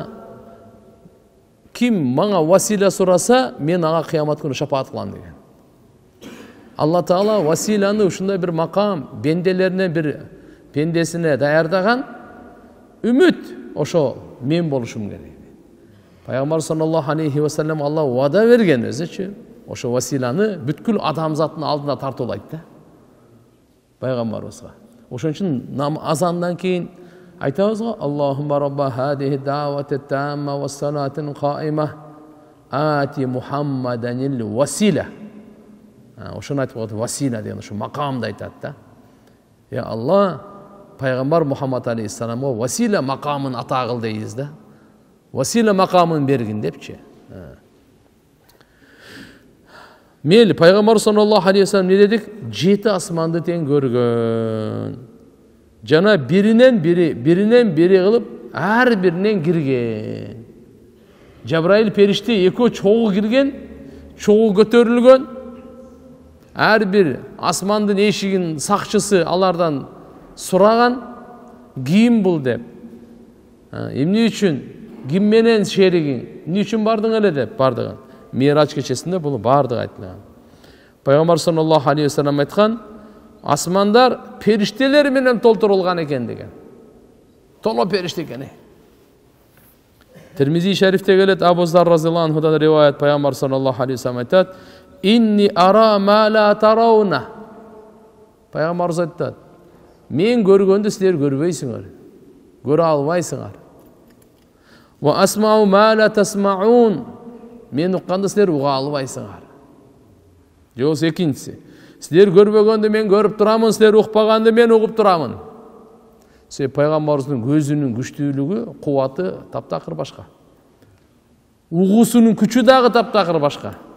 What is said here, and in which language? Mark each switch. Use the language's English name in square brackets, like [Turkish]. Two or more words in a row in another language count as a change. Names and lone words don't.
[Kyrgyz] Ким мага васила сураса, мен ага кыямат күнү шапаат кылам деген. Алла Таала василаны ушундай бир макам бенделеринен бир пендесине даярдаган. Үмүт ошо мен болушум керек. Пайгамбар [Arabic] صلى الله عليه وسلم [Kyrgyz] Алла вада берген өзүчү. Ошо василаны бүткүл адамзаттын алдына тартуулайт да. Пайгамбарыбызга. Ошон үчүн азандан кийин айтабыз го: [Arabic] اللهم رب هذه الدعوة التامة والصلاة القائمة آت محمدا الوسيلة. [Kyrgyz] Ошону айтып коет, васила деген ошо макамды айтат да. Алла пайгамбар Мухаммад алейхиссаламга васила макамын ата кыл дейбиз да. Васила макамын бергин депчи. Мейли пайгамбар [Arabic] صلى الله عليه وسلم [Kyrgyz] не дедик? 7 асманды тең көргөн. Жана биринен бири кылып ар биринен кирген. Жабраил периште экөө чогуу кирген, чогуу көтөрүлгөн. Ар бир асмандын эшигин сакчысы алардан сураган: ким бул деп. Эмне үчүн? Ким менен шеригиң? Эмне үчүн бардың эле деп бардыгын. Мирач кечесинде бул бардыгы айтылган. Пайгамбар [Arabic] صلى الله عليه وسلم [Kyrgyz] айткан: асмандар периштелер менен толтурулган экен деген. Толо периште экен. Термизи шарифте келет, Абу Зар [Arabic] رضي الله عنه [Kyrgyz] риваят, пайгамбар [Arabic] صلى الله عليه وسلم [Kyrgyz] айтат: [Arabic] إني أرى ما لا ترون. [Kyrgyz] Пайгамбар айтат: мен көргөндү силер көрбөйсүңөр, көрө албайсыңар. [Arabic] وأسمع ما لا تسمعون. [Kyrgyz] Мен укканды силер уга албайсыңар. Жок, экинчиси: силер көрбөгөндү мен көрүп турамын, силер укпаганды мен угуп турамын. Себеби пайгамбарыбыздын көзүнүн күчтүүлүгү, кубаты таптакыр башка. Угуусунун күчү дагы таптакыр башка.